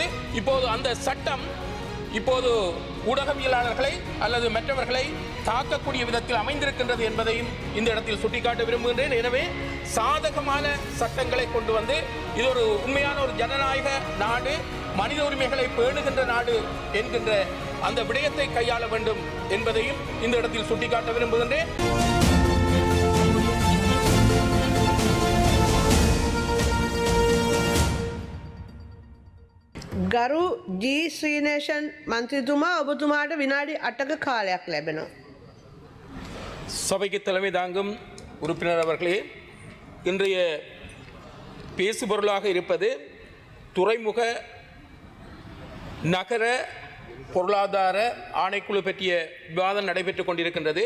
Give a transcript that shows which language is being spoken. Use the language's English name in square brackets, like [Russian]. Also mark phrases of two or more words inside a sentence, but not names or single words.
[Tamil] இப்போது அந்த சட்டம் இப்போது ஊடகவியலாளர்களை அல்லது மற்றவர்களை தாக்கக்கூடிய விதத்தில் அமைந்திருக்கின்றது என்பதையும் இந்த இடத்தில் சுட்டிக்காட்ட விரும்புகின்றேன். எனவே சாதகமான சட்டங்களை கொண்டு வந்து இது ஒரு உண்மையான ஒரு ஜனநாயக நாடு, மனித உரிமைகளை பேணுகின்ற நாடு என்கின்ற அந்த விடயத்தை கையாள வேண்டும் என்பதையும் இந்த இடத்தில் சுட்டிக்காட்ட விரும்புகின்றேன். [Sinhala] ගරු ජී ශ්‍රීනේෂන් මන්ත්‍රීතුමා ඔබතුමාට විනාඩි 8ක කාලයක් ලැබෙනවා. [Tamil] சபைக்கு தலைமை தாங்கும் உறுப்பினர் அவர்களே, இன்றைய பேசுபொருளாக இருப்பது துறைமுக நகர பொருளாதார ஆணைக்குழு பற்றிய விவாதம் நடைபெற்றுக் கொண்டிருக்கின்றது.